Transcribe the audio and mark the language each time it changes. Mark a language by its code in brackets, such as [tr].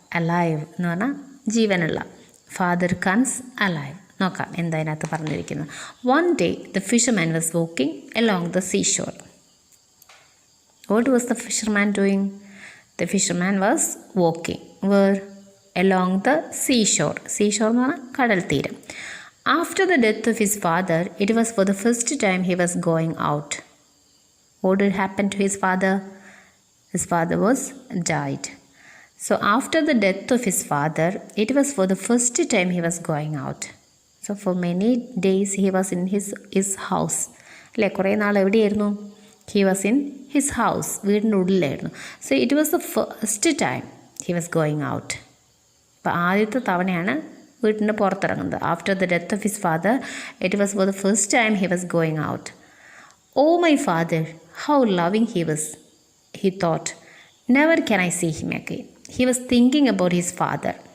[en] Alive [ml] എന്ന് പറഞ്ഞാൽ ജീവനുള്ള. [en] Father comes alive. [ml] നോക്കാം എന്തായതിനകത്ത് പറഞ്ഞിരിക്കുന്നത്. [en] One day the fisherman was walking along the seashore. What was the fisherman doing? The fisherman was walking. Where? Along the seashore. [ml] Seashore എന്ന് പറഞ്ഞാൽ കടൽ തീരം. [en] After the death of his father, it was for the first time he was going out. What did happen to his father? His father was died. So after the death of his father, it was for the first time he was going out. So for many days he was in his house. [ml] അല്ലേ, കുറേ നാൾ എവിടെയായിരുന്നു? [en] He was in his house. [ml] വീടിൻ്റെ ഉള്ളിലായിരുന്നു. [en] So it was the first time he was going out. [ml] അപ്പോൾ ആദ്യത്തെ തവണയാണ് വീട്ടിൻ്റെ പുറത്തിറങ്ങുന്നത്. [en] After the death of his father it was for the first time he was going out. Oh my father, how loving he was, he thought. Never can I see him again. He was thinking about his father.